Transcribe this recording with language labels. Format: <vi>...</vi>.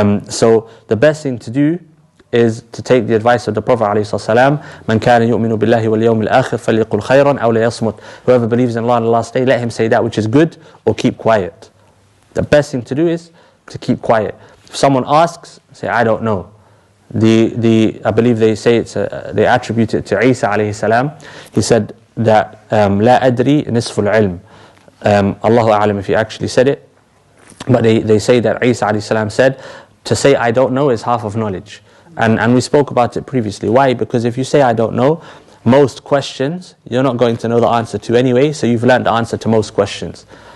<en>So the best thing to do is to take the advice of the Prophet ﷺ,</en> <ar>مَنْ كَانَ يُؤْمِنُ بِاللَّهِ وَالْيَوْمِ الْآخِرِ فَلْيَقُلْ خَيْرًا أَوْ لَيَصْمُتْ.</ar> <en>Whoever believes in Allah and the last day, let him say that which is good or keep quiet. The best thing to do is to keep quiet. If someone asks, say, I don't know. I believe they say they attribute it to Isa alayhi salam. He said that</en> <ar>لا أدري نصف العلم.</ar> <en>Allahu a'lam if he actually said it, but they say that Isa alayhi salam said, to say I don't know is half of knowledge. And we spoke about it previously. Why? Because if you say I don't know, most questions you're not going to know the answer to anyway, so you've learned the answer to most questions.</en>